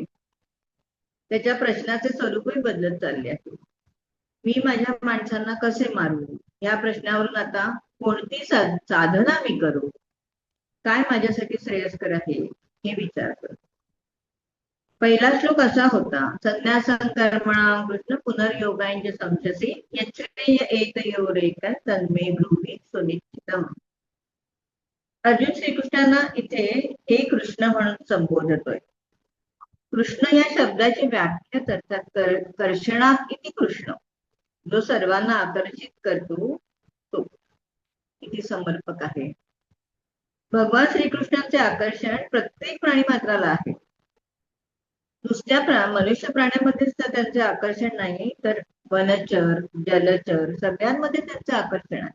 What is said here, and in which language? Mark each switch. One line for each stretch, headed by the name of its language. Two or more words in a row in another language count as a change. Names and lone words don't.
Marathi: त्याच्या प्रश्नाचे स्वरूपही बदलत चालले आहे. मी माझ्या माणसांना कसे मारू या प्रश्नावरून आता कोणती साधना मी करू, काय माझ्यासाठी श्रेयस्कर आहे हे विचार करतो. पहिला श्लोक असा होता,
Sanskrit: संन्यासं कर्मणां कृष्ण पुनर्योगांच संशसी यच्छ्रेय एकयोरेकं तन्मे ब्रूहि सुनिश्चितम्.
Marathi: अर्जुन श्रीकृष्णांना इथे हे कृष्ण म्हणून संबोधतोय. कृष्ण या शब्दाची व्याख्या करतात
Sanskrit: कर्षणात इति कृष्ण,
Marathi: जो सर्वांना आकर्षित करतो तो किती समर्पक आहे. भगवान श्रीकृष्णांचे आकर्षण प्रत्येक प्राणी मात्राला आहे. नुसत्या मनुष्य प्राण्यामध्येच त्यांचे आकर्षण नाही, तर वनचर जलचर सगळ्यांमध्ये त्यांचे आकर्षण आहे.